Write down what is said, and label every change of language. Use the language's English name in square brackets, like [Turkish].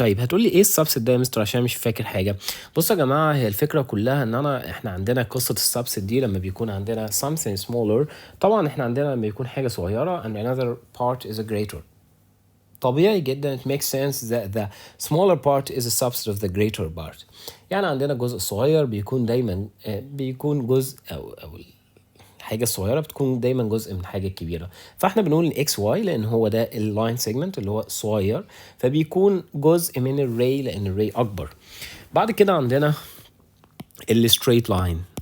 [Arabic] طيب هتقول لي ايه السبست ده يا مستر عشان مش فاكر حاجه. بصوا يا جماعه، هي الفكره كلها ان احنا عندنا قصه السبست دي لما بيكون عندنا [English] something smaller. [Arabic] طبعا احنا عندنا لما يكون حاجه صغيره [English] and another part is a greater. [Arabic] طبيعي جدا [English] it makes sense that the smaller part is a subset of the greater part. [Arabic] يعني عندنا جزء صغير بيكون دايما بيكون جزء او الحاجه الصغيره بتكون دايما جزء من حاجه كبيره. فاحنا بنقول ان اكس واي لان هو ده اللاين سيجمنت اللي هو صغير، فبيكون جزء من الري لان الري اكبر. بعد كده عندنا الستريت لاين.